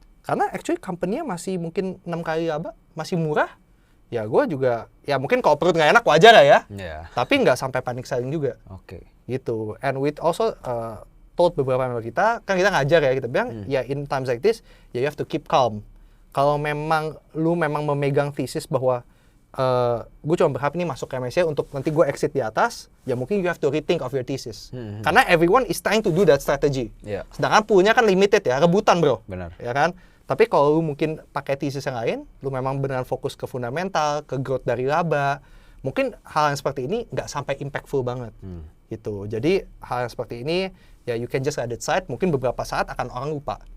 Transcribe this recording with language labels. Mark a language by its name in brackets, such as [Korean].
[Indonesian] Karena actually company-nya masih mungkin 6 kali laba, masih murah. Ya gue juga, ya mungkin kalau perut nggak enak wajar lah ya. Tapi nggak sampai panik selling juga. Gitu. [English] And with also told [Indonesian] beberapa member kita, kan kita ngajar ya, kita bilang, [English] ya in times like this, ya you have to keep calm. [Indonesian] Kalau memang lu memegang thesis bahwa gue cuma berharap ini masuk ke MSCI untuk nanti gue exit di atas, ya mungkin [English] you have to rethink of your thesis. Karena everyone is trying to do that strategy. [Indonesian] Sedangkan poolnya kan limited ya, rebutan bro. Benar. Ya kan? Tapi kalau lu mungkin pakai thesis yang lain, lu memang beneran fokus ke fundamental, ke growth dari laba, mungkin hal yang seperti ini nggak sampai impactful banget. Gitu. Jadi hal yang seperti ini, ya [English] you can just let it slide, [Indonesian] mungkin beberapa saat akan orang lupa.